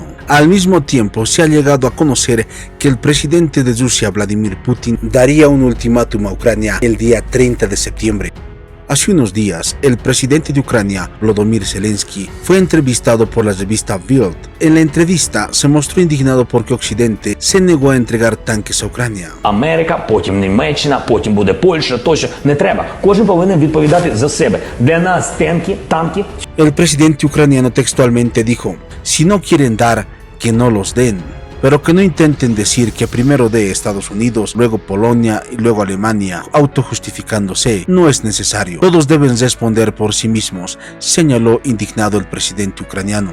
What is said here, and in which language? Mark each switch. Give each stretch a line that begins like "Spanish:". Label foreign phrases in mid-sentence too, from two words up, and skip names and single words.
Spanish: Al mismo tiempo, se ha llegado a conocer que el presidente de Rusia, Vladimir Putin, daría un ultimátum a Ucrania el día 30 de septiembre. Hace unos días, el presidente de Ucrania, Volodymyr Zelensky, fue entrevistado por la revista Bild. En la entrevista se mostró indignado porque Occidente se negó a entregar tanques a Ucrania.
Ukrainian: Америка, потім Німеччина, потім буде Польща, тощо. Не треба. Кожен повинен відповідати за себе. Для нас танки.
Spanish: El presidente ucraniano textualmente dijo, si no quieren dar, que no los den. Pero que no intenten decir que primero de Estados Unidos, luego Polonia y luego Alemania, autojustificándose. No es necesario. Todos deben responder por sí mismos, señaló indignado el presidente ucraniano.